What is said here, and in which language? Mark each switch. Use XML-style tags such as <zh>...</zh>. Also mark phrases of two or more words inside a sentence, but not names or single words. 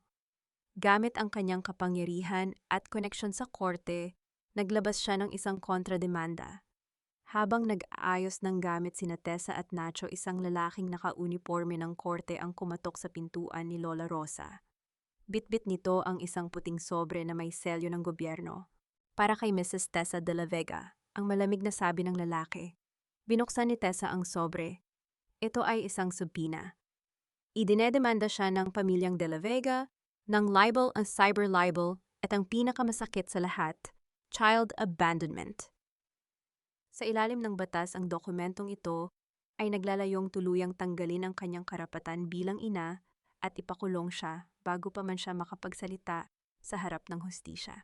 <tl>Gamit ang kanyang kapangyarihan at koneksyon sa korte, naglabas siya ng isang kontrademanda. Habang nag-aayos ng gamit sina Tessa at Nacho, isang lalaking naka-uniforme ng korte ang kumatok sa pintuan ni Lola Rosa. Bitbit nito ang isang puting sobre na may selyo ng gobyerno. Para kay Mrs. Tessa de la Vega, ang malamig na sabi ng lalaki. Binuksan ni Tessa ang sobre. Ito ay isang subpina. Idinedemanda siya ng pamilyang de la Vega, ng</tl> <en>libel at cyber libel</en> <tl>at ang pinakamasakit sa lahat,</tl> <en>child abandonment.</en> <tl>Sa ilalim ng batas, ang dokumentong ito ay naglalayong tuluyang tanggalin ang kanyang karapatan bilang ina at ipakulong siya bago pa man siya makapagsalita sa harap ng hustisya.</tl>